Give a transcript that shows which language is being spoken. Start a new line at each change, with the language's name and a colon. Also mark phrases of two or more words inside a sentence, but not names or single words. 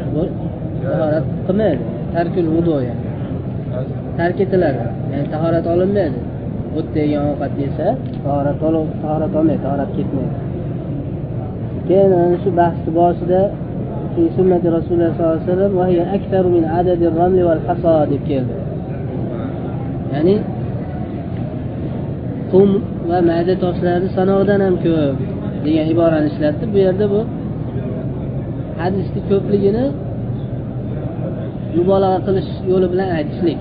Uzbek: tahorat qilmaydi.
Arabic: ترك الوضوء
Uzbek: yani. Tark etiladi. Ya'ni tahorat olinmaydi. O't degan ovqat yesa, tahorat olmaydi, tahorat ketmaydi. Keyin shu bahsning boshida
Arabic: في سنة رسول الله صلى الله عليه وسلم وهي أكثر من عدد الرمل والحصى
Uzbek: deb keldi. Ya'ni qum va mayda toshlarni sanoqdan ham ko'p degan iborani ishlatdi. Bu yerda bu hadisning ko'pligini mubolag'a qilish yo'li bilan aytishlik.